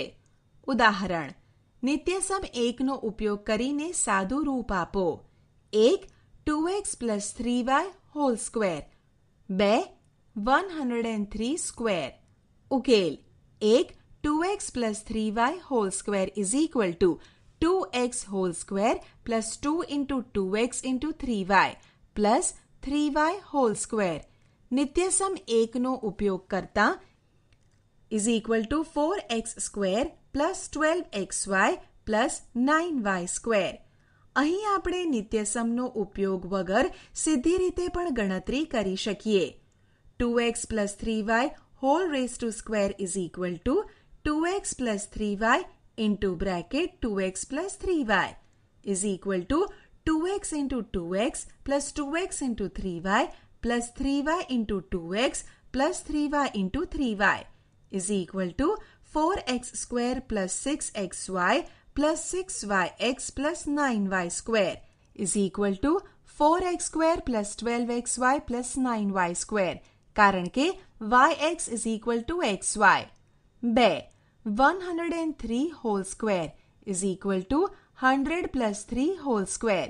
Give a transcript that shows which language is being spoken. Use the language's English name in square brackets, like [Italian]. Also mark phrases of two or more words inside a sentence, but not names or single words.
[Gujarati] ઉદાહરણ: નિત્યસમ 1નો ઉપયોગ કરીને સાદું રૂપ આપો. [English] 1 2x + 3y whole square, 2 103 સ્ક્વેર. ઉકેલ: 1 2x + 3y whole square = 2x whole square + 2 × 2x × 3y + 3y whole square. [Gujarati] નિત્યસમ 1નો ઉપયોગ કરતા = 4x² + 12xy + 9y સ્ક્વેર. અહીં આપણે નિત્યસમનો ઉપયોગ વગર સીધી રીતે પણ ગણતરી કરી શકીએ. [English] 2x + 3y whole raise to square = 2x + 3y (2x [Gujarati] + 3y) = 2x × 2x + 2x × 3y + 3y × 2x + 3y × 3y = 4x² + 6xy + 6yx + 9y સ્ક્વેર = 4x² + 12xy + 9y સ્ક્વેર, કારણ કે yx = xy. [English] 2 103 whole square = 100 + 3 whole square.